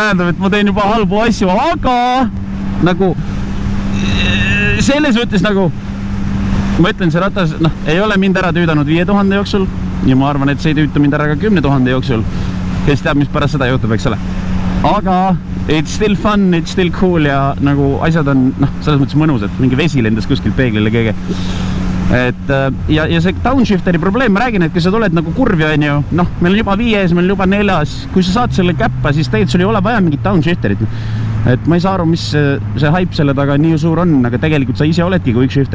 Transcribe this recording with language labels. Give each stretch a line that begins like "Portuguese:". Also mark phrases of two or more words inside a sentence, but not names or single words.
Estonian: tähendab, et ma teen juba halbu asju, aga nagu selles mõttes nagu ma ütlen, see ratas, noh, ei ole mind ära tüüdanud 5000 jooksul ja ma arvan, et see ei tüüta mind ära ka 10 000 jooksul, kes teab, mis pärast seda juhtub, eks ole. Aga
English: it's still fun, it's still cool
Estonian: ja nagu asjad on, noh, selles mõttes mõnus, et mingi vesi lendas kuskilt peeglile keegi. Et ja see downshifteri probleem, ma räägin, et kui sa tuled nagu kurvi, on ju, noh, meil on juba 5, meil on juba 4, kui sa saad selle käppa, siis tegelikult sul ei ole vaja mingit downshifterit. Et ma ei saa aru, mis see hype selle taga nii suur on, aga tegelikult sa ise oledki
English: quick shifter.